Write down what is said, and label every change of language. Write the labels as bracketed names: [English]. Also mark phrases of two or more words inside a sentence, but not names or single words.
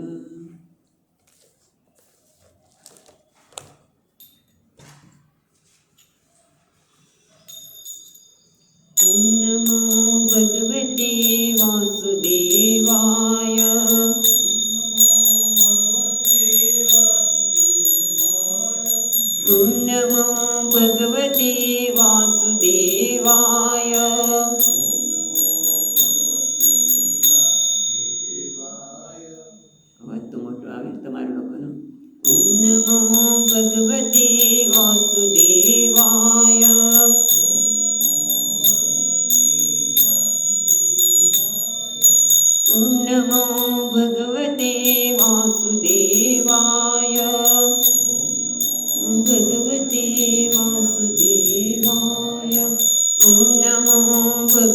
[Sanskrit] ओम नमो भगवते वासुदेवाय। ओम नमो भगवते वासुदेवाय। [Gujarati] અવાજ તો મોટો આવે તમારા લોકોનો. [Sanskrit] ओम नमो भगवते वासुदेवाय. ओम नमो भगवते वासुदेवाय। भगवते वासुदेवाय। ओम नमो